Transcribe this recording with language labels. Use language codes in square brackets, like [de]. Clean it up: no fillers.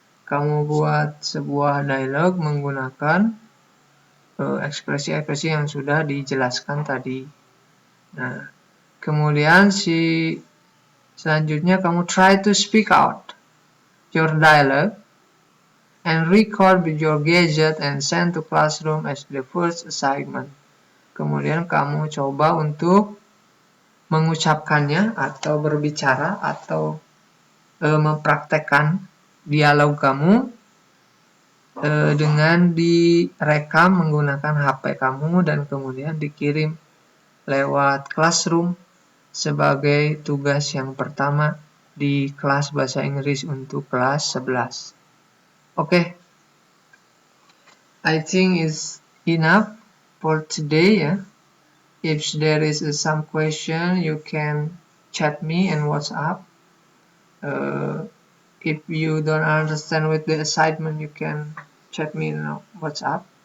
[id] Kamu buat sebuah dialog menggunakan ekspresi-ekspresi yang sudah dijelaskan tadi. Nah, kemudian selanjutnya kamu [en] try to speak out your dialogue and record with your gadget and send to classroom as the first assignment. [id] Kemudian kamu coba untuk mengucapkannya atau berbicara atau mempraktekkan dialog kamu dengan direkam menggunakan HP kamu dan kemudian dikirim lewat classroom sebagai tugas yang pertama di kelas bahasa Inggris untuk kelas 11. [en] Okay, I think it's enough for today ya. If there is some question, you can chat me and WhatsApp. If you don't understand with the assignment, you can chat me in WhatsApp.